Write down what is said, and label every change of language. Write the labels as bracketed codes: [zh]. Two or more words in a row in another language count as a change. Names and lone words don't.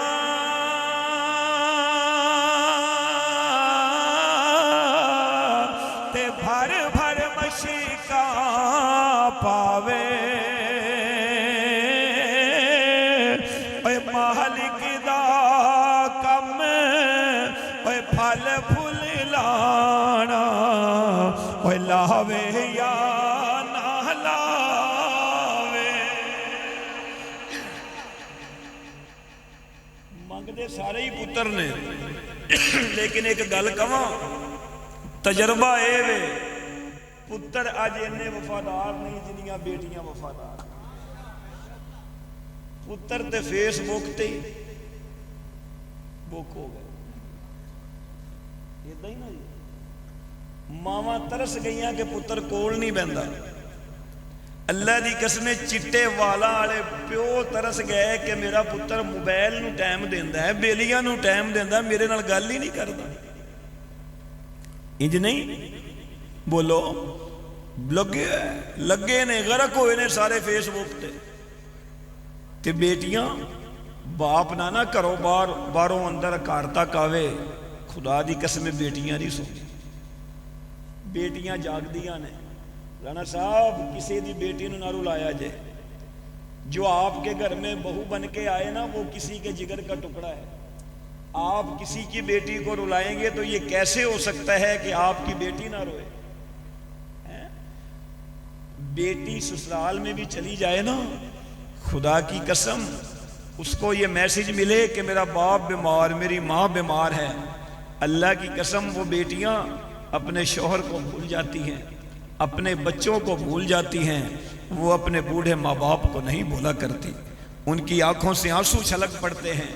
[pa] پاوے اے مالک دا کم، اے پھل پھل لانا، اے لاوے یا نہ لاوے۔ منگ دے سارے ہی پتر نے، لیکن ایک گل کہاں، تجربہ اے وے پتر اج اینے وفادار نہیں جنیاں بیٹیاں وفادار۔ پتر تے فیس بک تے بک ہو گئے، ਇਦਾਂ ਹੀ ਨਾ ਜੀ, ਮਾਵਾਂ ਤਰਸ ਗਈਆਂ ਕਿ ਪੁੱਤਰ ਕੋਲ ਨਹੀਂ ਬਹਿੰਦਾ। ਅੱਲਾ ਦੀ ਕਸਮ, ਚਿੱਟੇ ਵਾਲਾਂ ਵਾਲੇ ਪਿਓ ਤਰਸ ਗਏ ਕਿ ਮੇਰਾ ਪੁੱਤਰ ਮੋਬਾਈਲ ਨੂੰ ਟਾਈਮ ਦਿੰਦਾ ਹੈ, ਬੇਲੀਆਂ ਨੂੰ ਟਾਈਮ ਦਿੰਦਾ, ਮੇਰੇ ਨਾਲ ਗੱਲ ਹੀ ਨਹੀਂ ਕਰਦਾ। ਇੰਜ ਨਹੀਂ ਬੋਲੋ, ਲੱਗੇ ਨੇ, ਗਰਕ ਹੋਏ ਨੇ ਸਾਰੇ ਫੇਸਬੁੱਕ ਤੇ ਬੇਟੀਆਂ ਬਾਪ ਨਾ ਘਰੋਂ ਬਾਹਰੋਂ ਅੰਦਰ ਘਰ ਤੱਕ ਆਵੇ, ਖੁਦਾ ਦੀ ਕਸਮ ਬੇਟੀਆਂ ਨਹੀਂ ਸੌਂਦੀਆਂ, ਬੇਟੀਆਂ ਜਾਗਦੀਆਂ ਨੇ। [ur] رانا صاحب, [pa] ਕਿਸੀ ਦੀ ਬੇਟੀ ਨੂੰ ਨਾ ਰੁਲਾਇਆ ਜੇ, [ur] جو آپ کے گھر میں بہو بن کے آئے نا وہ کسی کے جگر کا ٹکڑا ہے. آپ کسی کی بیٹی کو رلائیں گے تو یہ کیسے ہو سکتا ہے کہ آپ کی بیٹی نہ روئے? بیٹی سسرال میں بھی چلی جائے نا، خدا کی قسم اس کو یہ میسج ملے کہ میرا باپ بیمار، میری ماں بیمار ہے، اللہ کی قسم وہ بیٹیاں اپنے شوہر کو بھول جاتی ہیں، اپنے بچوں کو بھول جاتی ہیں، وہ اپنے بوڑھے ماں باپ کو نہیں بھولا کرتی، ان کی آنکھوں سے آنسو چھلک پڑتے ہیں.